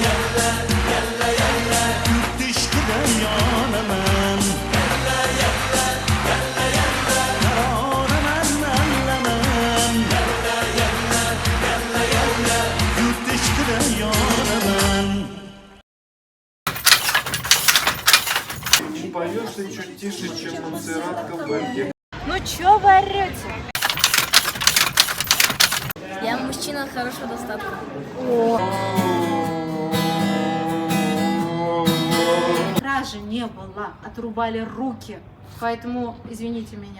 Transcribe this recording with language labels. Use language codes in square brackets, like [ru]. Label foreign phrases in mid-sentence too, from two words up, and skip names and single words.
[uz] Yurt ishqida yonaman, qaroraman, allaman. Yurt ishqida yonaman. [ru] Поешь ты чуть тише, чем Монсеррат Кабалье. Ну чё вы орёте? Я мужчина хорошего достатка. Кражи не было, отрубали руки, поэтому извините меня.